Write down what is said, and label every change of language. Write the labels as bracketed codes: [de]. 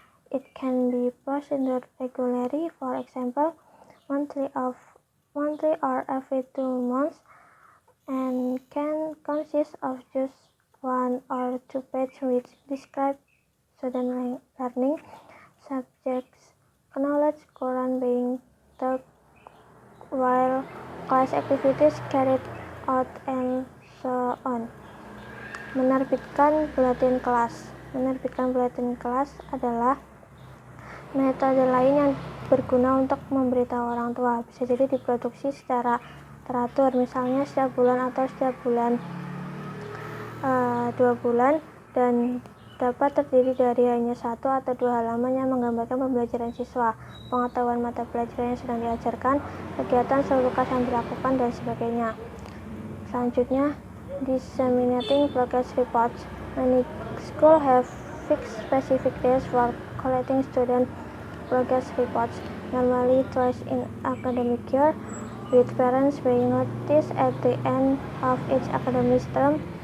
[en] It can be posted regularly, for example, monthly or every 2 months, and can consist of just 1 or 2 pages which describe student learning subjects, knowledge current being taught, while class activities carried out, and so on. [id] Menerbitkan buletin kelas. Menerbitkan buletin kelas adalah metode lain yang berguna untuk memberitahu orang tua. Bisa jadi diproduksi secara teratur, misalnya setiap bulan atau setiap bulan 2 bulan, dan dapat terdiri dari hanya 1 atau 2 halaman yang menggambarkan pembelajaran siswa, pengetahuan mata pelajaran yang sedang diajarkan, kegiatan seluruh kelas yang dilakukan, dan sebagainya. Selanjutnya, [en] disseminating progress reports. Many schools have fixed specific days for collecting student progress reports, normally twice in academic year, with parents being noticed at the end of each academic term.